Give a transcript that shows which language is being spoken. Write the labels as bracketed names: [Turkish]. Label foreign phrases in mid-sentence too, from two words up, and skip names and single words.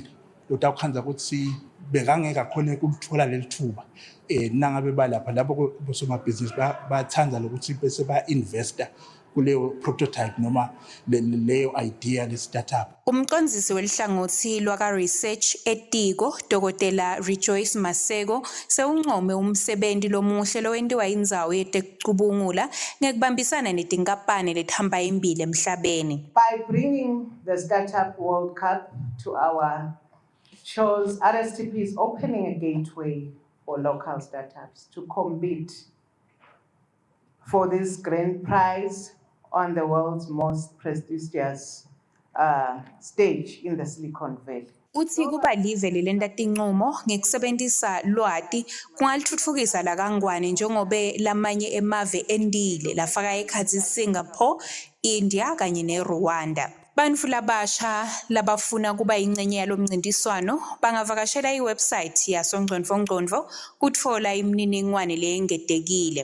[Swati] Lotawukhanza ukuthi bekangeka khona ukuthola lelithuba nangabe balapha lapho bosomabhizinisi bathanda lokuthi bese ba-investor kuleyo prototype noma leyo idea le startup. Umcondzisi welihlangothi lwaka-research etiko Dr. Rejoice Maseko sewuncome umsebenzi lomuhle lowentiwa indzawo yetekcubungula ngekubambisana netinkampani letihamba imbili emhlabeni. [English] By bringing the Startup World Cup to our shows, RSTP is opening a gateway for local startups to compete for this grand prize on the world's most prestigious stage in the Silicon Valley. [Swati] Uthi kuba live lelenta tinqumo ngekusebentisa lwati kungalitfutfukisa la kangwane njengobe lamanye emave endile lafaka ekhatsi Singapore, India kanye neRwanda. Bantfu labasha labafuna kuba yingcenye yalomncintiswano bangavakashela iwebsite yasoNgcondvo kutfola imininingwane leyengetekile.